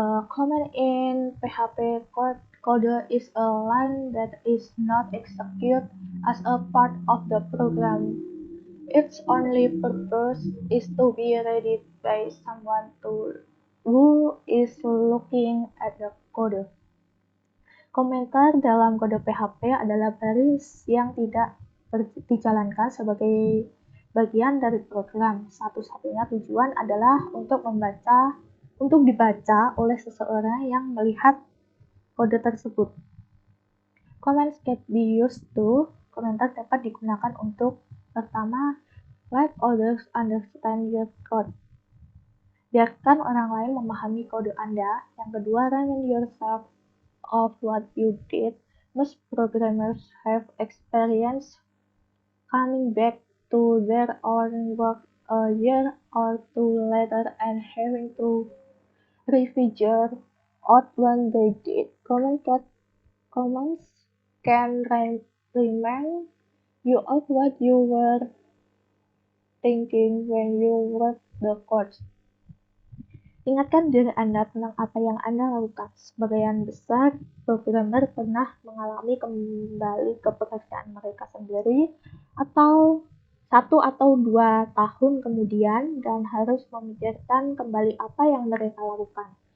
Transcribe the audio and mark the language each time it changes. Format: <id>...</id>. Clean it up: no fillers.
<en>Comment in PHP code is a line that is not executed as a part of the program. Its only purpose is to be read by someone who is looking at the code.</en> <id>Komentar dalam kode PHP adalah baris yang tidak dijalankan sebagai bagian dari program. Satu-satunya tujuan adalah untuk dibaca oleh seseorang yang melihat kode tersebut.</id> <en>Comments can be used to.</en> <id>Komentar dapat digunakan untuk pertama,</id> <en>let others understand your code.</en> <id>Biarkan orang lain memahami kode Anda. Yang kedua,</id> <en>remind yourself of what you did. Most programmers have experience coming back to their own work a year or two later and having to refigure out what they did. Comments can remind you of what you were thinking when you wrote the code.</en> <id>Ingatkan diri Anda tentang apa yang Anda lakukan. Sebagian besar programmer pernah mengalami kembali ke pekerjaan mereka sendiri atau 1 atau 2 tahun kemudian dan harus memikirkan kembali apa yang mereka lakukan.</id>